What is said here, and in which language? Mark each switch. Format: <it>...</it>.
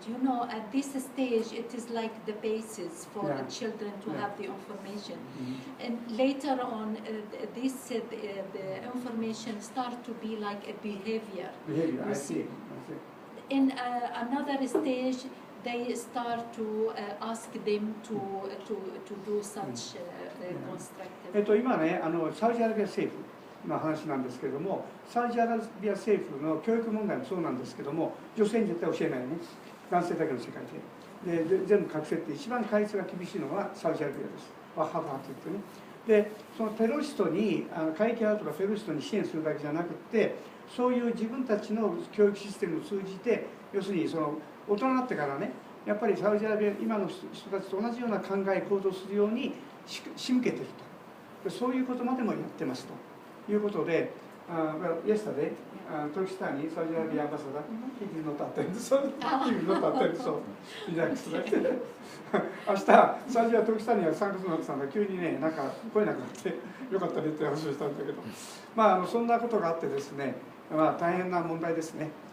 <en>You know, at this stage, it is like the basis for the children to have the information, and later on, the information start to be like a behavior. I see. In another stage, they start to ask them to do such constructive.</en> <ja>今ね、サウジアラビア政府の話なんですけれども、サウジアラビア政府の教育問題もそうなんですけども、女性に絶対教えないね、男性だけの世界で。で全部隠せって一番戒律が厳しいのはサウジアラビアです。ワッハブ派といってね。でそのテロリストに過激派とかテロリストに支援するだけじゃなくて、そういう自分たちの教育システムを通じて、要するにその大人になってからね、やっぱりサウジアラビア今の人たちと同じような考え行動するように仕向けていると。そういうことまでもやってますということで、</ja> <en>yesterday, Turkistan, Saudi Arabia ambassador, he did not attend, so he did not attend, so relax.</en> <ja>明日、サウジアトルキスタンには参加するのってたんだ、急にね、なんか来れなくなって、よかったねって話をしたんだけど、そんなことがあってですね、大変な問題ですね。</ja>